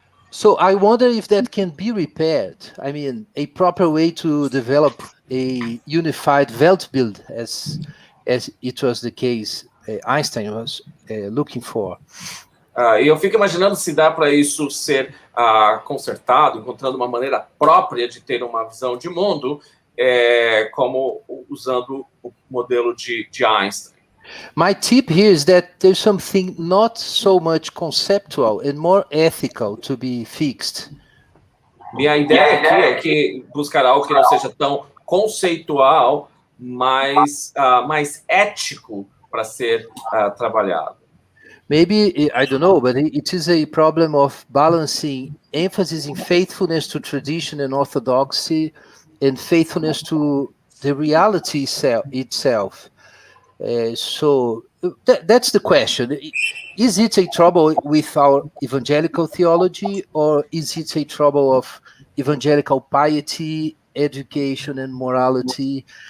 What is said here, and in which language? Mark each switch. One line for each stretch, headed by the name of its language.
English: So I wonder if that can be repaired. I mean, a proper way to develop a unified Weltbild, as it was the case Einstein was looking for.
Portuguese: E eu fico imaginando se dá para isso ser consertado, encontrando uma maneira própria de ter uma visão de mundo, como usando o modelo de Einstein.
English: My tip here is that there's something not so much conceptual and more ethical to be fixed.
Portuguese: Minha ideia aqui é que buscar algo que não seja tão conceitual, mas mais ético para ser trabalhado.
English: Maybe, I don't know, but it is a problem of balancing emphasis in faithfulness to tradition and orthodoxy and faithfulness to the reality itself. So that's the question. Is it a trouble with our evangelical theology, or is it a trouble of evangelical piety, education, and morality?